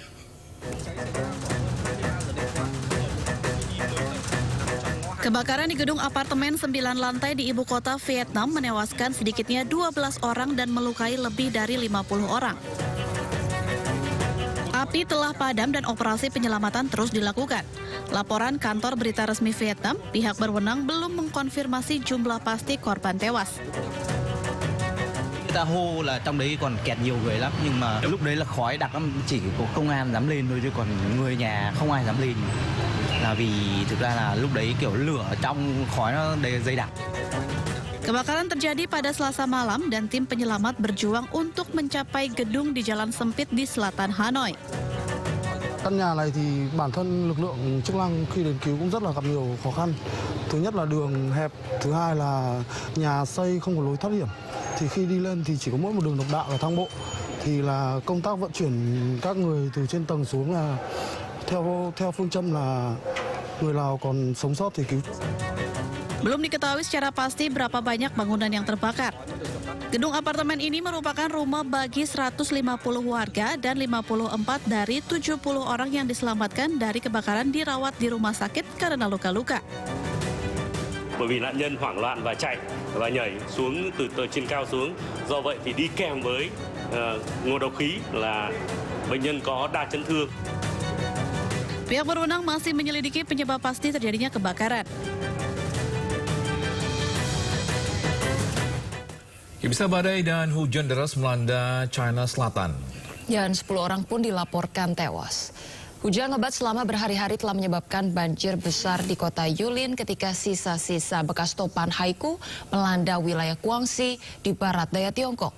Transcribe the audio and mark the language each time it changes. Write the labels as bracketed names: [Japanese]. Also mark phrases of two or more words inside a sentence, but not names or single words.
[Indonesian] Kebakaran di gedung apartemen 9 lantai di ibu kota Vietnam menewaskan sedikitnya 12 orang dan melukai lebih dari 50 orang. Api telah padam dan operasi penyelamatan terus dilakukan. Laporan kantor berita resmi Vietnam, pihak berwenang belum mengkonfirmasi jumlah pasti korban tewas. [Vietnamese] Ta hô là trong đấy còn kẹt nhiều người lắm, nhưng mà lúc đấy là khói đặc lắm, chỉ có công an dám lên thôi chứ còn người nhà không ai dám lên. Là vì thực ra là lúc đấy kiểu lửa trong khói nó dày đặc. [Indonesian] Kebakaran terjadi pada Selasa malam dan tim penyelamat berjuang untuk mencapai gedung di jalan sempit di selatan Hanoi. [Vietnamese] Căn nhà này thì bản thân lực lượng chức năng khi đến cứu cũng rất là gặp nhiều khó khăn. Thứ nhất là đường hẹp, thứ hai là nhà xây không có lối thoát hiểm. Thì khi đi lên thì chỉ có mỗi một đường độc đạo và thang bộ. Thì là công tác vận chuyển các người từ trên tầng xuống là theo phương châm là người nào còn sống sót thì cứu. [Indonesian] Belum diketahui secara pasti berapa banyak bangunan yang terbakar. Gedung apartemen ini merupakan rumah bagi 150 warga dan 54 dari 70 orang yang diselamatkan dari kebakaran dirawat di rumah sakit karena luka-luka. [Vietnamese] Bởi vì nạn nhân hoảng loạn và chạy và nhảy xuống từ trên cao xuống. Do vậy thì đi kèm với ngộ độc khí là bệnh nhân có đa chấn thương. [Indonesian] Pihak berwenang masih menyelidiki penyebab pasti terjadinya kebakaran. Bisa badai dan hujan deras melanda China Selatan. Dan 10 orang pun dilaporkan tewas. Hujan lebat selama berhari-hari telah menyebabkan banjir besar di kota Yulin ketika sisa-sisa bekas topan Haiku melanda wilayah Guangxi di barat daya Tiongkok.